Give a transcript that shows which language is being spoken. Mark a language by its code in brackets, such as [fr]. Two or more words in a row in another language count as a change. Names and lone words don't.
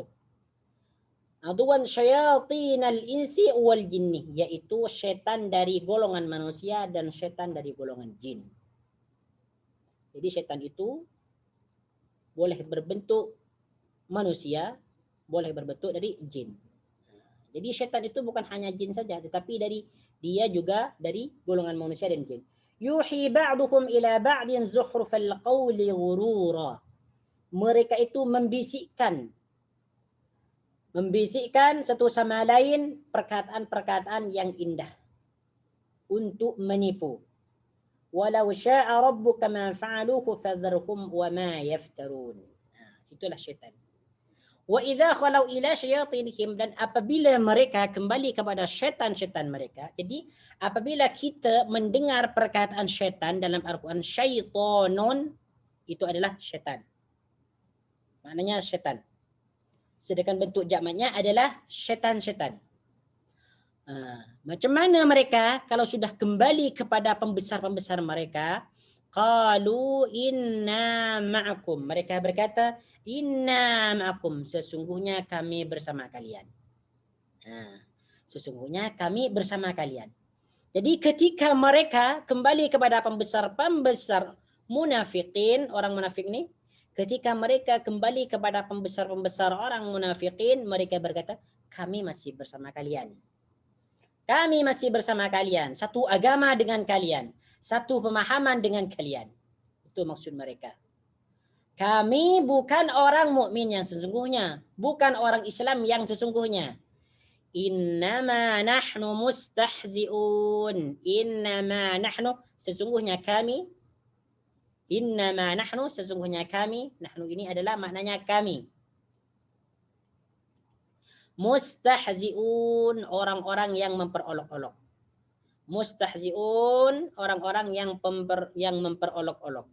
[ar] عدوا شياطين الإنس والجن, [ms] yaitu syaitan dari golongan manusia dan syaitan dari golongan jin. Jadi syaitan itu boleh berbentuk manusia, boleh berbentuk dari jin. Jadi syaitan itu bukan hanya jin saja, tetapi dia juga dari golongan manusia dan jin. [ar] يوحي بعضهم إلى بعض زخرف القول غرورا. [ms] Mereka itu membisikkan satu sama lain perkataan-perkataan yang indah untuk menipu. [ar] ولو شاء ربك ما فعلوه فذرهم وما يفترون. [ms] Itulah syaitan. [ar] وإذا خلوا إلى شياطينهم, [ms] dan apabila mereka kembali kepada syaitan-syaitan mereka. Jadi apabila kita mendengar perkataan syaitan dalam Al-Quran, syaitonun, itu adalah syaitan. Maknanya syaitan. Sedangkan bentuk jamaknya adalah syaitan-syaitan. Macam mana mereka kalau sudah kembali kepada pembesar-pembesar mereka? [ar] قالوا إنا معكم. [ms] Mereka berkata, [ar] إنا معكم. [ms] Sesungguhnya kami bersama kalian. Sesungguhnya kami bersama kalian. Jadi ketika mereka kembali kepada pembesar-pembesar munafikin, orang munafik ini, ketika mereka kembali kepada pembesar-pembesar orang munafikin, mereka berkata, kami masih bersama kalian. Kami masih bersama kalian. Satu agama dengan kalian. Satu pemahaman dengan kalian. Itu maksud mereka. Kami bukan orang mukmin yang sesungguhnya. Bukan orang Islam yang sesungguhnya. [ar] إنما نحن مستهزئون. إنما نحن, [ms] sesungguhnya kami. [ar] إنما نحن, [ms] sesungguhnya kami. Nahnu ini adalah maknanya kami. Mustahzi'un, orang-orang yang memperolok-olok. Mustahzi'un, orang-orang yang memperolok-olok.